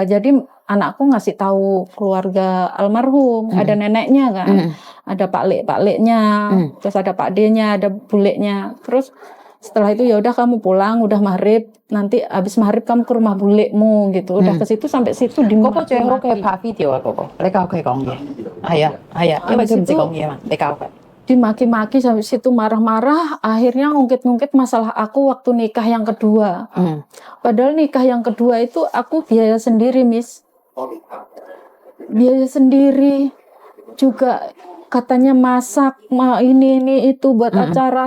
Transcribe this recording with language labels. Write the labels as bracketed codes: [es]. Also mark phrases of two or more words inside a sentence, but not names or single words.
[id] Jadi anakku ngasih tahu keluarga almarhum, ada neneknya kan, ada pak-leknya, terus ada pak D-nya, ada buleknya. Terus setelah itu ya udah kamu pulang, udah maghrib, nanti habis maghrib kamu ke rumah bulekmu gitu. Udah ke situ sampai situ di [yue] 嗰個最好嘅拍 video 啊，嗰個你教佢講嘢，係啊，因為佢唔識講嘢嘛，你教佢。 [id] Dimaki-maki sampai situ marah-marah, akhirnya ngungkit-ngungkit masalah aku waktu nikah yang kedua. Padahal nikah yang kedua itu aku biaya sendiri, Miss. Biaya sendiri juga, katanya masak, ini itu buat acara.